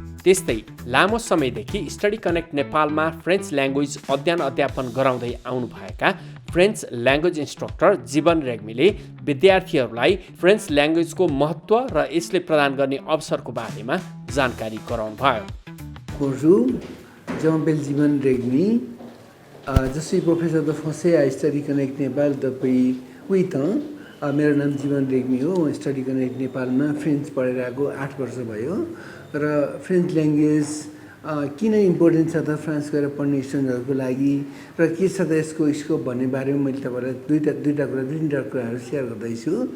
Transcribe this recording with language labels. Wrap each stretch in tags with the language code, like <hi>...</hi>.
<ne>त्यस्तै लामो समयदेखि स्टडी कनेक्ट नेपालमा फ्रेन्च ल्याङ्ग्वेज अध्ययन अध्यापन गराउँदै आउनुभएका फ्रेन्च ल्याङ्ग्वेज इन्स्ट्रक्टर जीवन रेग्मीले विद्यार्थीहरूलाई फ्रेन्च ल्याङ्ग्वेजको महत्त्व र यसले प्रदान गर्ने अवसरको बारेमा जानकारी गराउनुभयो।</ne> <fr>Bonjour, je m'appelle Jivan Regmi. Je suis professeur de français à Study Connect Nepal depuis 8 ans.</fr> <ne>मेरो नाम जीवन रेग्मी हो। म स्टडी कनेक्ट नेपालमा फ्रेन्च पढेर आएको 8 वर्ष भयो। र फ्रेन्च ल्याङ्ग्वेज किन इम्पोर्टेन्ट छ त फ्रान्स गएर पढ्ने स्टुडेन्टहरूको लागि र के छ त यसको स्कोप भन्ने बारेमा मैले तपाईँलाई दुईवटा कुराहरू सेयर गर्दैछु।</ne>